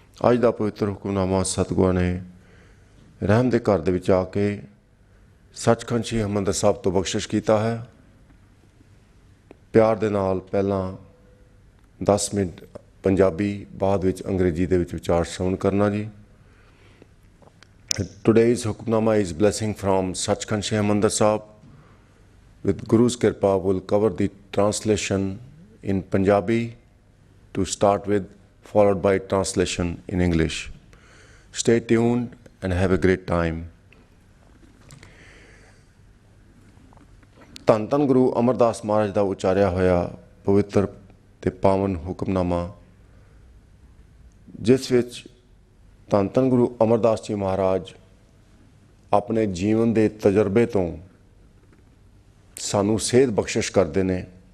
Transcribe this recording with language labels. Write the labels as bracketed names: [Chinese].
[Punjabi] ਅੱਜ ਦਾ ਪਵਿੱਤਰ ਹੁਕਮਨਾਮਾ ਸਤਿਗੁਰਾਂ ਨੇ ਰਹਿਮ ਦੇ ਘਰ ਦੇ ਵਿੱਚ ਆ ਕੇ ਸੱਚਖੰਡ ਸ੍ਰੀ ਹਰਿਮੰਦਰ ਸਾਹਿਬ ਤੋਂ ਬਖਸ਼ਿਸ਼ ਕੀਤਾ ਹੈ। ਪਿਆਰ ਦੇ ਨਾਲ ਪਹਿਲਾਂ 10 ਮਿੰਟ ਪੰਜਾਬੀ, ਬਾਅਦ ਵਿੱਚ ਅੰਗਰੇਜ਼ੀ ਦੇ ਵਿੱਚ ਵਿਚਾਰ ਸ਼੍ਰਵਣ ਕਰਨਾ ਜੀ। [English] Today's Hukmnama is blessing from Sachkhand Sri Harmandir Sahib. With Guru's Kirpa, we'll cover the translation in Punjabi to start with, followed by translation in English. Stay tuned and have a great time. [Punjabi] ਧੰਨ ਧੰਨ ਗੁਰੂ ਅਮਰਦਾਸ ਮਹਾਰਾਜ ਦਾ ਉਚਾਰਿਆ ਹੋਇਆ ਪਵਿੱਤਰ ਤੇ ਪਾਵਨ ਹੁਕਮਨਾਮਾ, ਜਿਸ ਵਿੱਚ ਧੰਨ ਧੰਨ ਗੁਰੂ ਅਮਰਦਾਸ ਜੀ ਮਹਾਰਾਜ ਆਪਣੇ ਜੀਵਨ ਦੇ ਤਜਰਬੇ ਤੋਂ ਸਾਨੂੰ ਸੇਧ ਬਖਸ਼ਿਸ਼ ਕਰਦੇ ਨੇ।